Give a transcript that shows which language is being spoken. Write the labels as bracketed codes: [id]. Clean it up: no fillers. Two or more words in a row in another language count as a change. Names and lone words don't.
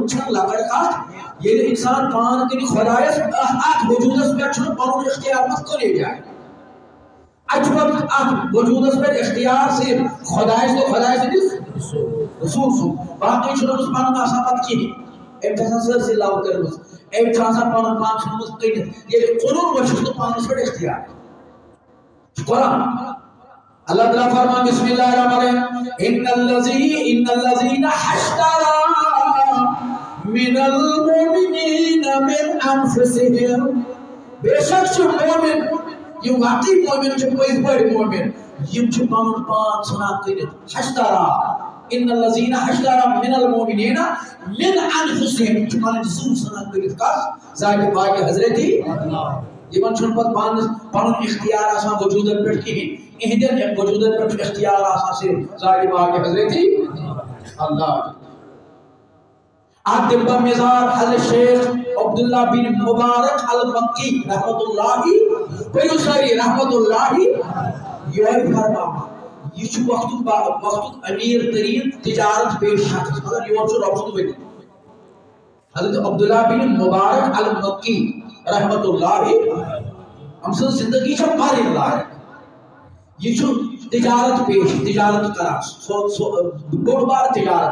[ks] چھَنہٕ لۄکٕٹ کتھ ییٚلہِ اِنسان پان کٕنہِ خۄدایس اتھ وجوٗدس پٮ۪ٹھ چھُنہٕ پنُن اختیار پتہٕ کُنی جایہِ اتھ چھُ پتہٕ اتھ وجوٗدس پٮ۪ٹھ اختیار صرف خۄدایس تہٕ خۄداے سٕنٛدِس رسوٗل سُنٛد باقٕے چھُنہٕ أمِس پنُن آسان پتہٕ کِہیٖنۍ أمۍ چھِ آسان سٲرسٕے لو کٔرمٕژ أمۍ چھُ آسان پنُن پان ژھُنمُت کٔنِتھ ییٚلہِ کُنُن وۄنۍ چھُس نہٕ پانس پٮ۪ٹھ اختیار قرآن اللہ تعالیٰ فرمان [ar] بسم اللہ الرحمن الرحیم ان الذین اشتروا من المؤمنین من انفسهم [ks] بے شک چھُ مومن یِم واقعی مومن چھِ پٔزۍ پٲٹھۍ مومن یِم چھِ پنُن پان ژھٕنان کٔنِتھ اشترا [ar] ان الذین اشتروا من المؤمنین من انفسهم [ks] چھِ پنٕنۍ زُو ژھٕنان کٔنِتھ کس ذاتِ پاکِ حضرتِ یِمن چھُنہٕ پتہٕ پنُن اختیار آسان وجوٗدن پٮ۪ٹھ کِہیٖنۍ اِہنٛدٮ۪ن وجوٗدن پٮ۪ٹھ چھُ اختیار آسان صرف ذاتِ پاکِ حضرتِ اللہ اتھ دِمہٕ بہٕ مِثال حضرت شیخ عبداللہ بن مبارک المکی رحمۃ اللہ پیوسری رحمۃ اللہ یِہوٚے فرماوان یہِ چھُ وقتُک امیر تریٖن تجارت پیش شخص مگر یور چھُ رۄب سُنٛد ؤنِتھ حضرت عبداللہ بن مبارک المکی رحمۃ اللہ أمۍ سٕنٛز زندگی چھےٚ پرٕنۍ لایق یہِ چھُ تجارت پیش تجارت کران بوٚڑ بارٕ تجارت